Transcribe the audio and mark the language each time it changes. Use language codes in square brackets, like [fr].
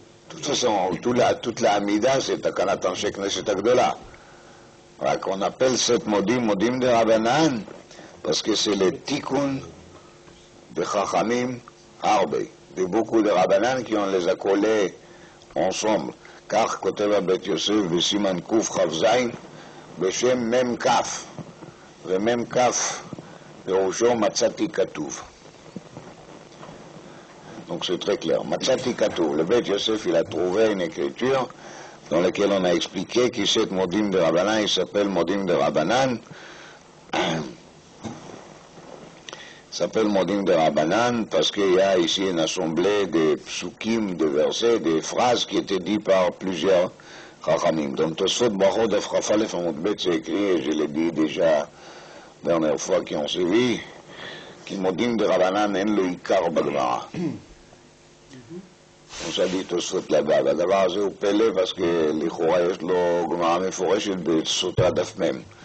[fr] De toute façon, toute la Amida, c'est Takanat Anshek Neset Agdola. Qu'on appelle cette modim de Rabbanan, parce que c'est le tikkun de Chachamim Harbe, de beaucoup de Rabbanan qui on les a collés ensemble. [he] כך כותב הבית יוסף בסימן קכ"ז בשם מ"כ, ומ"כ פירושו מצאתי כתוב. [fr] Donc c'est très clair. Matzati Katuv. Le Beit Yosef, il a trouvé une écriture dans laquelle on a expliqué que cet Modim de Rabbanan, il s'appelle Modim de Rabbanan. Il s'appelle Modim de Rabbanan parce qu'il y a ici une assemblée de psukim, de versets, des phrases qui étaient dites par plusieurs Chachamim. Donc Tosfot Brachot de Frafalef Amud Bet, c'est écrit, et je l'ai dit déjà la dernière fois qu'on s'est vu, que Modim de Rabbanan en le Ikar Bagmara. [he] כמו שעדי תוספות לבא, והדבר הזה הוא פלא, parce לכאורה יש לו גמרא מפורשת בסוטרה דף מ'.